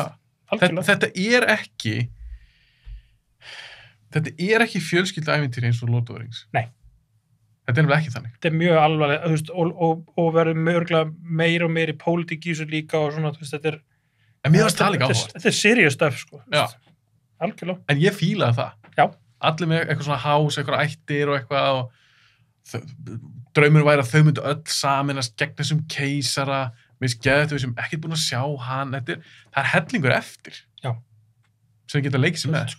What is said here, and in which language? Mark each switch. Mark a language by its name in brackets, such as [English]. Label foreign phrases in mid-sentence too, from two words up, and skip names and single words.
[Icelandic] Já. Þetta er ekki fjölskylda ævintýri eins og Lord of the Rings. Nei. Þetta er nefnilega ekki þannig. Þetta er mjög alvarlega, þú veist, og verður mörgulega meir og meiri pólitík í þessu líka og svona, þú veist, þetta er... En mér varst það líka áhugavert. Þetta er [English] serious stuff, [Icelandic] sko. Já. Algjörlega. En ég fílaði það. Já. Allir með eitthvað svona hás, eitthvað ættir og eitthvað og draumur væri að þau myndu öll saminast gegn þessum keisara, við skeðum við sem ekki búin að sjá hann, það er hellingur eftir. Já. Sem geta leikið sér með.